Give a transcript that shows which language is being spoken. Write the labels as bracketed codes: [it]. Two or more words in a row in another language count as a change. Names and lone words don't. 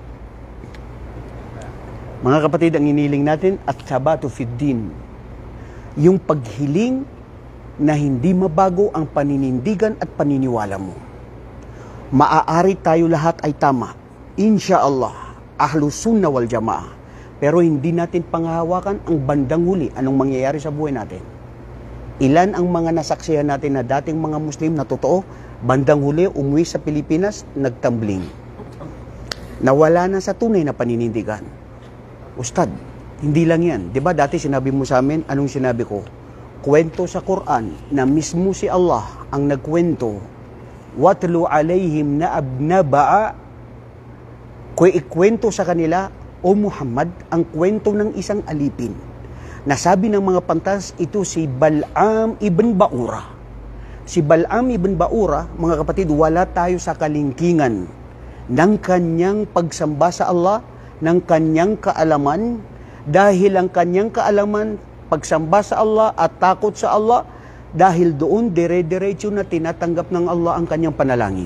[tl] Mga kapatid, ang iniling natin [ar] الثبات في الدين. [tl] Yung paghiling na hindi mabago ang paninindigan at paniniwala mo. Maaari tayo lahat ay tama. [ar] إن شاء الله, أهل السنة والجماعة. [tl] Pero hindi natin panghahawakan ang bandang huli anong mangyayari sa buhay natin. Ilan ang mga nasaksihan natin na dating mga Muslim na totoo, bandang huli umuwi sa Pilipinas, nagtambling. Nawala na sa tunay na paninindigan. Ustad, hindi lang yan. Diba dati sinabi mo sa amin, anong sinabi ko? Kwento sa Quran na mismo si Allah ang nagkwento. [ar] واتل عليهم نبأ. [tl] Ikwento sa kanila, O Muhammad, ang kwento ng isang alipin. Nasabi ng mga pantas, ito si Bal'am ibn Ba'ura. Si Bal'am ibn Ba'ura, mga kapatid, wala tayo sa kalingkingan ng kanyang pagsamba sa Allah, ng kanyang kaalaman, dahil ang kanyang kaalaman, pagsamba sa Allah at takot sa Allah, dahil doon dire-diretso na tinatanggap ng Allah ang kanyang panalangin.